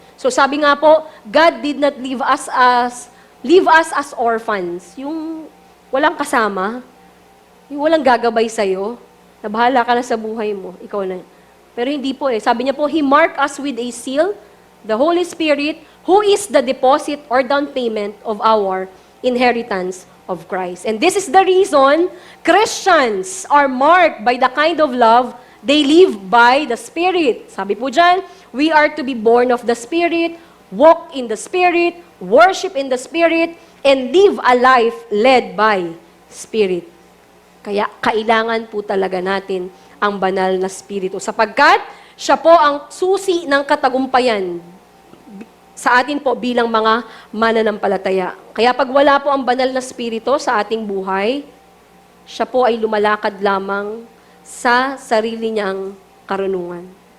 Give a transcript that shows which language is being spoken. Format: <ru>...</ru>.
<en>So,</en> <tl>sabi nga po,</tl> <en>God did not leave us as orphans.</en> <tl>Yung walang kasama, yung walang gagabay sa'yo, na bahala ka na sa buhay mo, ikaw na. Pero hindi po eh. Sabi niya po,</tl> <en>He marked us with a seal, the Holy Spirit, who is the deposit or down payment of our inheritance of Christ. And this is the reason Christians are marked by the kind of love they live by the Spirit.</en> <tl>Sabi po dyan,</tl> <en>we are to be born of the Spirit, walk in the Spirit, worship in the Spirit, and live a life led by Spirit.</en> <tl>Kaya kailangan po talaga natin ang banal na Spirito sapagkat siya po ang susi ng katagumpayan sa atin po bilang mga mananampalataya. Kaya pag wala po ang banal na Spirito sa ating buhay, siya po ay lumalakad lamang sa sarili niyang karunungan.</tl>